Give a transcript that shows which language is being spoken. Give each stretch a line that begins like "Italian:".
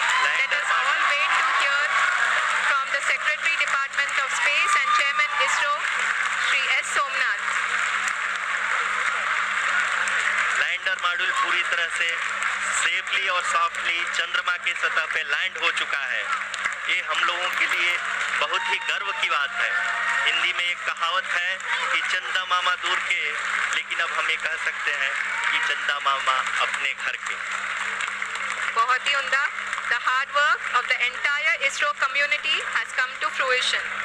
English: Let us all wait to hear from the Secretary Department of Space and Chairman ISRO, Shri S. Somnath.
Hindi: Lander module पूरी तरह से safely और softly चंद्रमा के सतह पे लैंड हो चुका है। ये हम लोगों के लिए बहुत ही गर्व की बात है। हिंदी में एक कहावत है कि चंदा मामा दूर के, लेकिन अब हम ये कह सकते हैं कि चंदा मामा अपने घर के। बहुत ही उम्दा.
English: The hard work of the entire ISRO community has come to fruition.